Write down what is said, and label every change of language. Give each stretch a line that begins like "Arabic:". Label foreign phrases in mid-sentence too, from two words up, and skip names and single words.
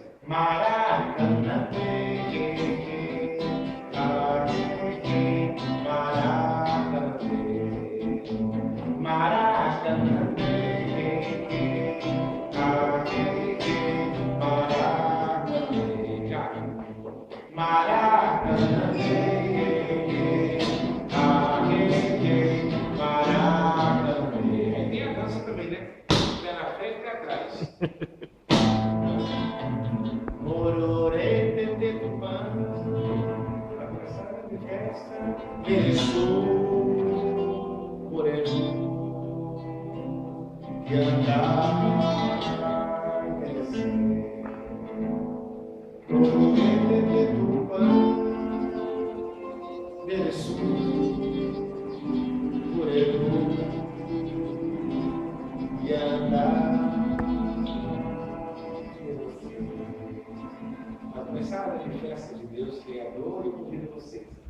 Portuguese: Maracanã, Maracanã, Maracanã, Maracanã, aí tem a dança também, né? Pé na frente e pé atrás. Mororê, tete, tupã, vai começar a festa. Pereçu, morenu, e andar, envelhecer. Mororê, tete, tupã, pereçu, morenu, e andar. Vai começar a festa de Deus Criador e convido vocês.